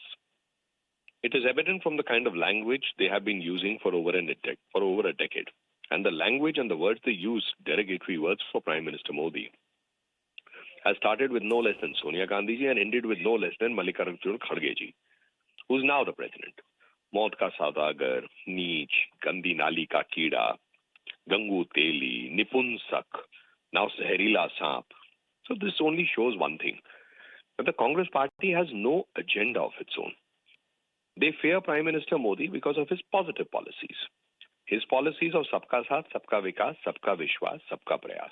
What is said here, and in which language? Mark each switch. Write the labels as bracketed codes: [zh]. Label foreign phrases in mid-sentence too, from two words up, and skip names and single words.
[en] It is evident from the kind of language they have been using for over a decade. And the language and the words they use, derogatory words for Prime Minister Modi, has started with no less than Sonia Gandhi ji and ended with no less than Mallikarjun Kharge ji, who is now the president. [hi] मौत का सौदागर, नीच, गांधी नाली का कीड़ा, गंगू तेली, नपुंसक, now ज़हरीला साँप. [en] So this only shows one thing, that the Congress party has no agenda of its own. They fear Prime Minister Modi because of his positive policies. His policies of [hi] सबका साथ, सबका विकास, सबका विश्वास, सबका प्रयास.